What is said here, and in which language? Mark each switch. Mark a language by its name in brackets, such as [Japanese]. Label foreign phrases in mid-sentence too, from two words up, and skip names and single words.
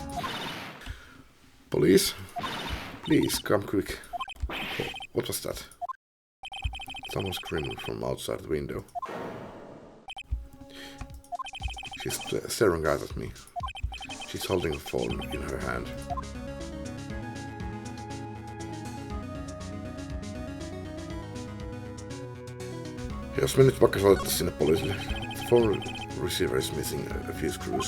[English] Police? Please, come quick. What was that? Someone screaming from outside the window. She's staring right at me. She's holding a phone in her hand. [Finnish] Jos me nyt vaikka soitettaisiin sinne poliisille. [English] The phone receiver is missing a few screws.